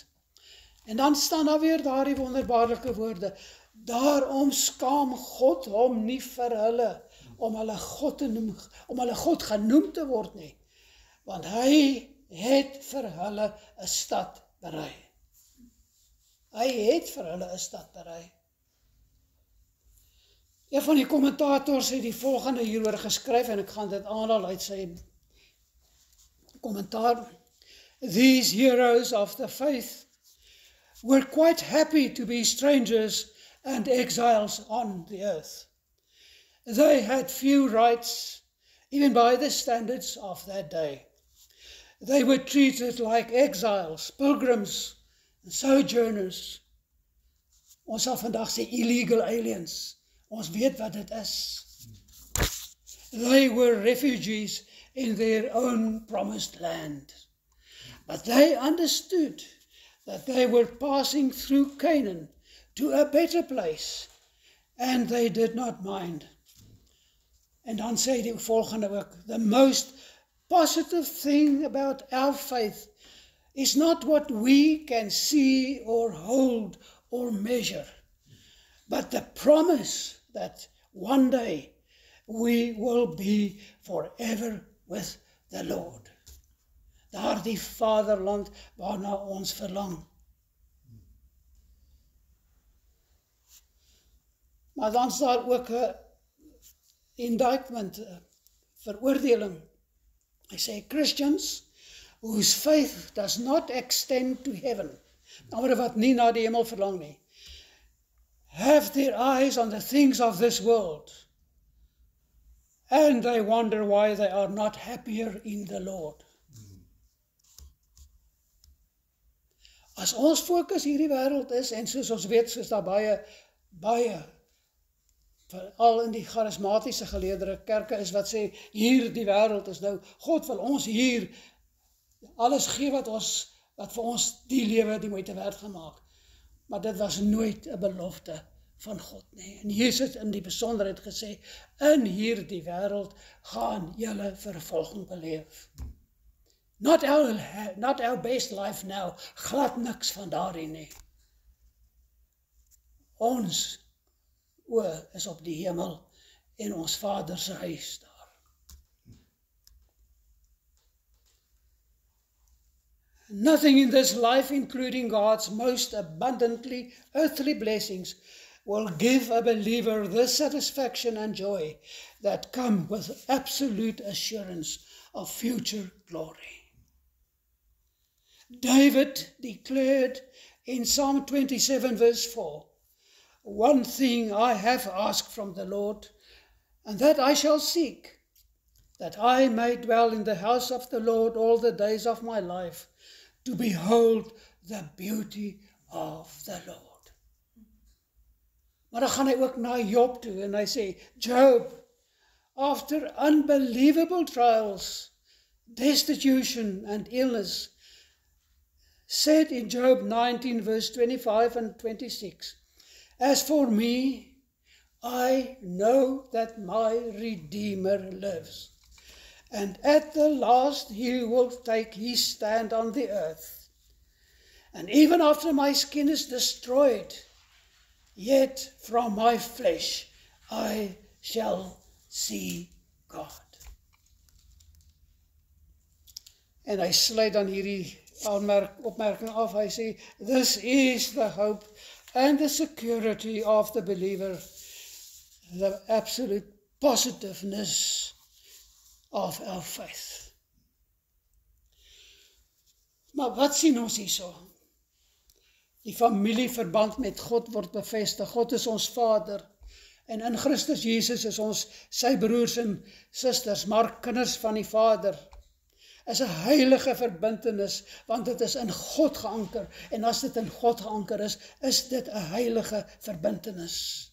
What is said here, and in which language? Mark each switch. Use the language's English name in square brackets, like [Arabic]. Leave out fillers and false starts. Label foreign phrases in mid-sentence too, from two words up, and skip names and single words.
[Afrikaans] En dan staan daar weer daardie wonderbaarlike woorde, daarom skaam God hom nie vir hulle, om hulle God te noem, om hulle God genoem te word nie, want hy het vir hulle 'n stad berei. Hy het vir hulle 'n stad berei. Een van die kommentators het die volgende hieroor geskryf, en ek gaan dit aanhaal uit sy kommentaar. [English] These heroes of the faith were quite happy to be strangers and exiles on the earth. They had few rights, even by the standards of that day. They were treated like exiles, pilgrims, and sojourners. [Afrikaans] Ons sal vandag sê [English] illegal aliens. [Afrikaans] Ons weet wat dit is. [English] They were refugees in their own promised land. But they understood that they were passing through Canaan to a better place, and they did not mind. [Afrikaans] En dan sê die volgende ook, [English] the most positive thing about our faith is not what we can see or hold or measure, but the promise that one day we will be forever with the Lord. [Afrikaans] Daardie vaderland waarna ons verlang. Maar dan is daar ook 'n indictment, veroordeling. Hy sê, [English] Christians whose faith does not extend to heaven, [Afrikaans] nou wat nie na die hemel verlang nie, [English] have their eyes on the things of this world, and they wonder why they are not happier in the Lord. [Afrikaans] As ons fokus hierdie wêreld is, en soos ons weet, soos daar baie, veral in die charismatiese geleedere kerke is wat sê, hier die wêreld is nou, God wil ons hier alles gee wat vir ons die lewe die moeite werd gemaak. Maar dit was nooit 'n belofte van God nie. En Jesus in die besonderheid gesê, in hierdie wêreld gaan julle vervolging beleef. [English] Not our best life now, [Afrikaans] glad niks van daarin nie. Ons oë is op die hemel en ons Vader se huis daar. [English] Nothing in this life, including God's most abundantly earthly blessings, will give a believer the satisfaction and joy that come with absolute assurance of future glory. David declared in Psalm 27 verse 4, one thing I have asked from the Lord, and that I shall seek, that I may dwell in the house of the Lord all the days of my life, to behold the beauty of the Lord. [Afrikaans] Maar dan gaan hy ook na Job toe en hy sê, [English] Job, after unbelievable trials, destitution and illness, said in Job 19 verse 25 and 26, as for me, I know that my Redeemer lives, and at the last he will take his stand on the earth. And even after my skin is destroyed, yet from my flesh I shall see God. [Afrikaans] En hy sluit dan hierdie opmerking af, hy sê, [English] this is the hope and the security of the believer, the absolute positiveness of our faith. [Afrikaans] Maar wat sien ons hierso? Die familieverband met God word bevestig. God is ons Vader en in Christus Jesus is ons sy broers en susters, maar kinders van die Vader. Is 'n heilige verbintenis, want dit is in God geanker en as dit in God geanker is dit 'n heilige verbintenis.